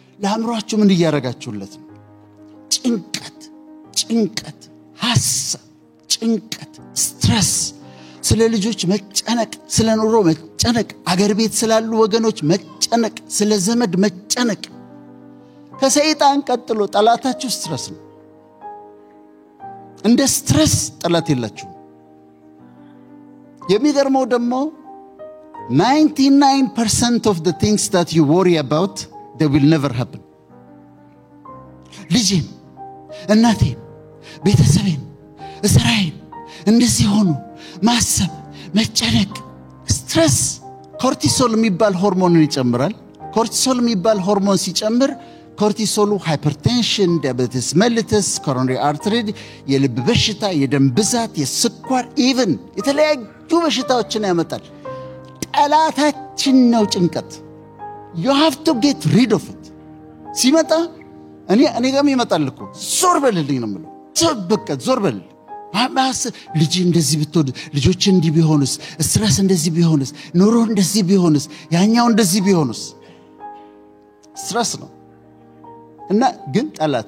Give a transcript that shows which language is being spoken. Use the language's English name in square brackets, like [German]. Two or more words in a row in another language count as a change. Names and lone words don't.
[Amharic] ለአእምሮአችሁ ምን እያረጋችሁለት ነው? ጭንቀት ሐሳብ ጭንቀት ስትረስ ስለ ልጆች መጨነቅ ስለ ኑሮ መጨነቅ አገር ቤት ስላሉ ወገኖች መጨነቅ ስለ ዘመድ መጨነቅ ከሰይጣን ቀጥሎ ጠላታችሁ ስትረስ ነው እንደ ስትረስ ጠላት የላችሁ የሚገርመው ደግሞ [English] 99% of the things that you worry about they will never happen [Amharic] ልጄን እናቴን ቤተሰቤን እስራኤል እንደዚህ ሆኖ ማሰብ መጨነቅ ስትረስ ኮርቲሶል የሚባል ሆርሞንን ይጨምራል ኮርቲሶል የሚባል ሆርሞን ሲጨምር ኮርቲሶሉ [English] hypertension diabetes mellitus coronary artery [Amharic] የልብ በሽታ የደም ብዛት የስኳር ኢቭን የተለያዩ በሽታዎችን ያመጣል ጠላታችን ነው ጭንቀት [English] you have to get rid of it [Amharic] ሲመጣ እኔ ጋር ይመጣል እኮ ዞር በልልኝ ነው የምለው በቃ ዞር በል አማስ ልጅ እንደዚህ ብትወድ ልጆች እንዲህ ቢሆንስ ስትረስ እንደዚህ ቢሆንስ ኑሮ እንደዚህ ቢሆንስ ያኛው እንደዚህ ቢሆንስ ስትረስ ነው እና ግን ጠላት